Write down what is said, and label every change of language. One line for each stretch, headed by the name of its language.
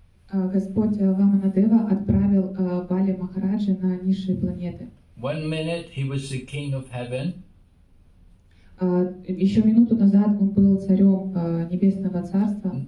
Russian: Господь Ваманадева отправил Бали Махараджа на низшие планеты.
English: 1 minute he was the king of heaven.
Russian: Еще минуту назад он был царем Небесного Царства.